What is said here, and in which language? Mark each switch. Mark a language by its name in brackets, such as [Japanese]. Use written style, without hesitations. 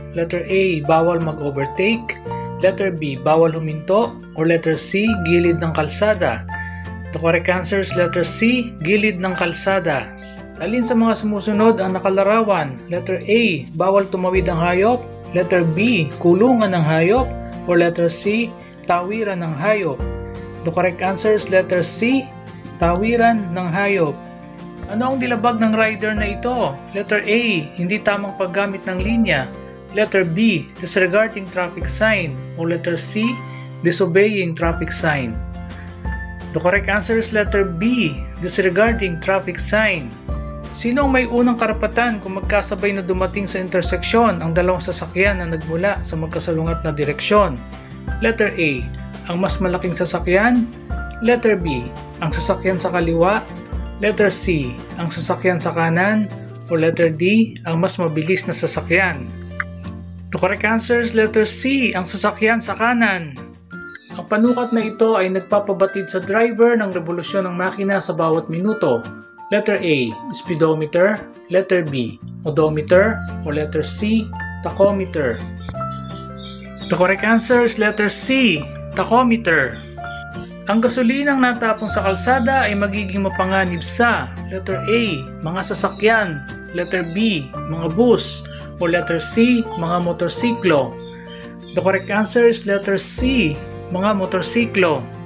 [Filipino] Letter A, bawal mag-overtake. Letter B, bawal huminto. [English] O letter C, [Filipino] gilid ng kalsada. [English] The correct answer is letter C, [Filipino] gilid ng kalsada. Alin sa mga sumusunod ang nakalarawan? Letter A, bawal tumawid ang hayop. Letter B, kulungan ng hayop. O letter C, tawiran ng hayop. [English] The correct answer is letter C, [Filipino] tawiran ng hayop. Ano ang dilabag ng rider na ito? Letter A, hindi tamang paggamit ng linya. Letter B, [English] disregarding traffic sign. [Filipino] O [English] letter C, disobeying traffic sign. The correct answer is letter B, disregarding traffic sign. [Filipino] Sino ang may unang karapatan kung magkasabay na dumating sa interseksyon ang dalawang sasakyan na nagmula sa magkasalungat na direksyon? Letter A, ang mas malaking sasakyan. Letter B, ang sasakyan sa kaliwa. Letter C, ang sasakyan sa kanan. O letter D, ang mas mabilis na sasakyan. [English] The correct answer is letter C, [Filipino] ang sasakyan sa kanan. Ang panukat na ito ay nagpapabatid sa driver ng revolusyon ng makina sa bawat minuto. [English] Letter A, speedometer. Letter B, odometer. [Filipino] O [English] letter C, tachometer. The correct answer is letter C, tachometer. [Filipino] Ang gasolinang natapong sa kalsada ay magiging mapanganib sa letter A, mga sasakyan. Letter B, mga bus. O letter C, mga motorsiklo. [English] The correct answer is letter C, [Filipino] mga motorsiklo.